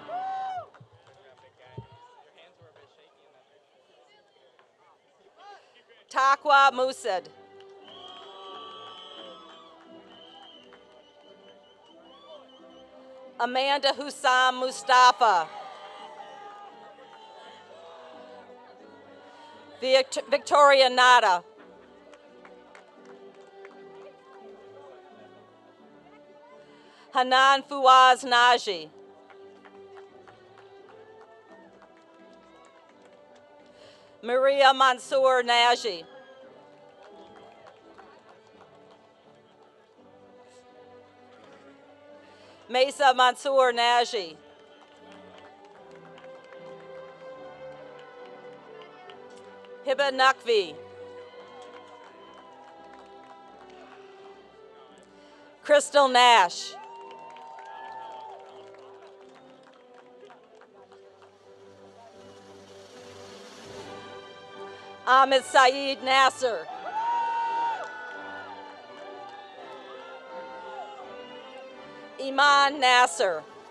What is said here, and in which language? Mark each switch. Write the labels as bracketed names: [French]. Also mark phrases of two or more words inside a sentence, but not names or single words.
[English] Taqwa Musid. Amanda Hussam Mustafa. Victoria Nada. Hanan Fouaz Naji. Maria Mansour Naji. Mesa Mansour Naji. Hiba Naqvi. Crystal Nash. Ahmed Saeed Nasser. Iman Nasser.